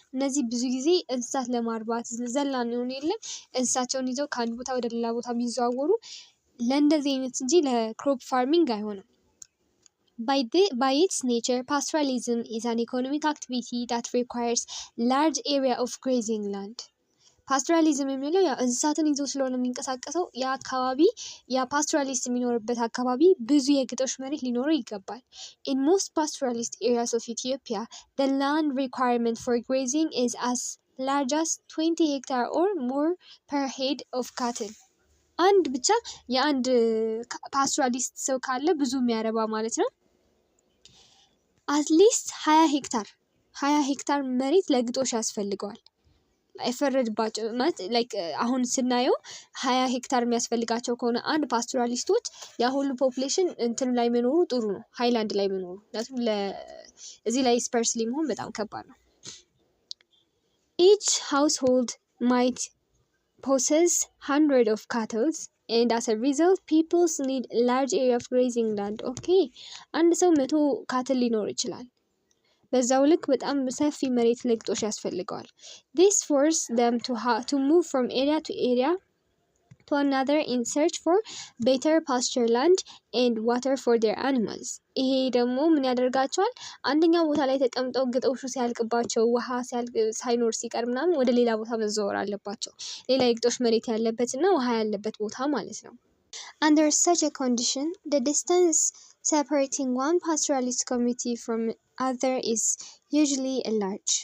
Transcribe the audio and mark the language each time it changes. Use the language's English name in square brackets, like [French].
[Amharic] እነዚህ ብዙ ጊዜ እንስሳት ለማርባት ዘላን የሆኑ የለም እንስሳቸውን ይዘው ከአንድ ቦታ ወደ ሌላ ቦታ የሚዘዋወሩ ለእንደዚህ አይነት እንጂ ለክሮፕ ፋርሚንግ አይሆንም። [English] By its nature, pastoralism is an economic activity that requires large area of grazing land. [Amharic] ፓስቶራሊዝም የሚለው ያ እንስሳትን ይዞ ስለሆነ የሚንቀሳቀሰው ያ አካባቢ ያ ፓስቶራሊስት የሚኖርበት አካባቢ ብዙ የግጦሽ መሬት ሊኖረው ይገባል። [English] In most pastoralist areas of Ethiopia, the land requirement for grazing is as large as 20 hectares or more per head of cattle. [Amharic] አንድ ብቻ የአንድ ፓስቶራሊስት ሰው ካለ ብዙ የሚያረባ ማለት ነው። አትሊስት 20 ሄክታር መሬት ለግጦሽ ያስፈልገዋል። አይፈረድባቸው ማለት ላይክ አሁን ስናየው 20 ሄክታር የሚያስፈልጋቸው ከሆነ አንድ ፓስቶራሊስቶች ያ ሁሉ ፖፑሌሽን እንትን ላይ መኖሩ ጥሩ ነው፣ ሃይላንድ ላይ መኖሩ። ምክንያቱም እዚህ ላይ ስፐርስሊ መሆን በጣም ከባድ ነው። [English] each household might possess hundreds of cattle and as a result people need large area of grazing land. [Amharic] okay አንድ ሰው 100 ካትል ሊኖር ይችላል። በዛው ልክ በጣም ሰፊ መሬት ለግጦሽ ያስፈልገዋል። [English] this force them to move from area to area to another in search for better pasture land and water for their animals. [Amharic] ይሄ ደግሞ ምን ያደርጋቸዋል? አንደኛው ቦታ ላይ ተቀምጠው ግጦሹ ሲያልቅባቸው ውሃ ሳይኖር ሲቀር ምናምን ወደ ሌላ ቦታ መዘወር አለባቸው። ሌላ የግጦሽ መሬት ያለበትና ውሃ ያለበት ቦታ ማለት ነው። [English] Under such a condition, the distance separating one pastoralist community from other is usually a large.